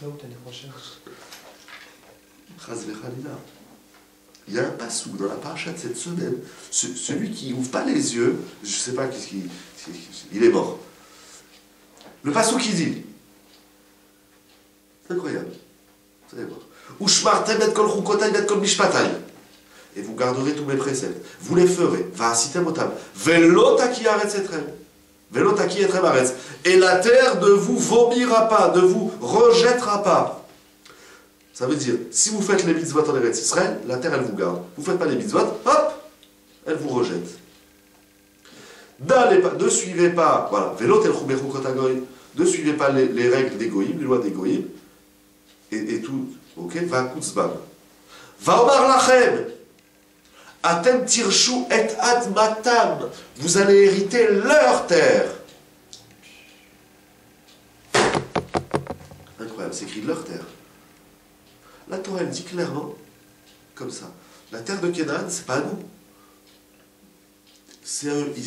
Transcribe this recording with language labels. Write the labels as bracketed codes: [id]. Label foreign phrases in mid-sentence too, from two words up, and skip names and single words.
[fr] Il y a un pasouk dans la paracha de cette semaine. Celui qui ouvre pas les yeux, je ne sais pas qu'est-ce qu'il... Il est mort. Le pasouk qui dit... C'est incroyable. Vous allez voir. [he] ושמרתם את כל חוקותי את כל משפטי. [fr] Et vous garderez tous mes préceptes. Vous les ferez. [he] ועשיתם אותם. ולא תקיא ארץ אתכם. ולא תקיא אתכם ארץ. [fr] Et la terre ne vous vomira pas, ne vous rejettera pas. Ça veut dire, si vous faites les mitzvot en Eretz Israël, la terre, elle vous garde. Vous ne faites pas les mitzvot, hop, elle vous rejette. Ne suivez pas, voilà, ne suivez pas les règles des goïms, les lois des goïms, et tout, ok, [he] וקוץ בם. ואומר לכם, אתם תירשו את אדמתם, vous allez hériter leur terre. [fr] Incroyable, c'est écrit leur terre. La Torah, elle dit clairement, comme ça, la terre de Canaan, c'est pas à nous. C'est à eux.